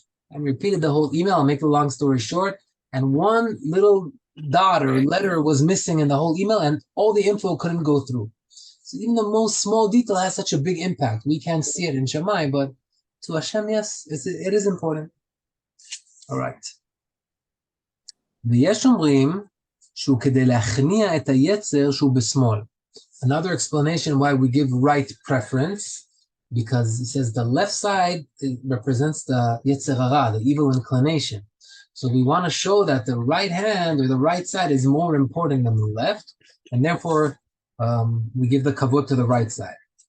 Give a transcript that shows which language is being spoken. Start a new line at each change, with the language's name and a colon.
English: And repeated the whole email. I'll make the long story short. And one little dot or letter was missing in the whole email, and all the info couldn't go through. So even the most small detail has such a big impact. We can't see it in Shammai, but to Hashem, yes, it is important. All right.
Hebrew: ויש אומרים שהוא כדי להכניע את היצר שהוא בשמאל.
English: Another explanation why we give right preference, because he says the left side represents the yetzer hara, the evil inclination. So we want to show that the right hand or the right side is more important than the left, and therefore we give the kavod to the right side.